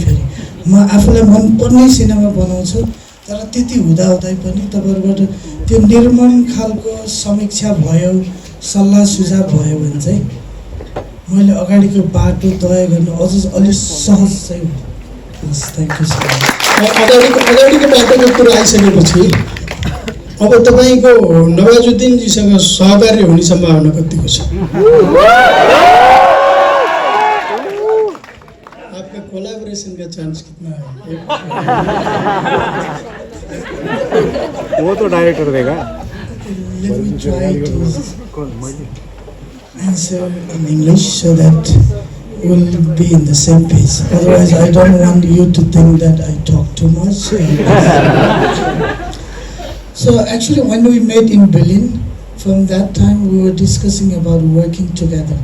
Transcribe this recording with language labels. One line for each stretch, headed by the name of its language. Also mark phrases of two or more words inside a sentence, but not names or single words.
Nepali: फेरि म आफूलाई मनपर्ने सिनेमा बनाउँछु, तर त्यति हुँदाहुँदै पनि तपाईँहरूबाट त्यो निर्मम खालको समीक्षा भयो, सल्लाह सुझाव भयो भने चाहिँ मैले अगाडिको बाटो तय गर्नु अझ अलिक सहज चाहिँ हो।
English: हस्, thank you so much.
Nepali: अगाडिको बाटोको कुरा आइसकेपछि अब तपाईँको नवाजुद्दिनजीसँग सहकार्य हुने सम्भावना कतिको छ?
Hindi: आपका कोलैबोरेशन का चांस कितना है? वो तो डायरेक्टर देगा।
English: Let me try to answer in English so that we'll be in the same page. Otherwise, I don't want you to think that I talk too much. So actually, when we met in Berlin, from that time we were discussing about working together.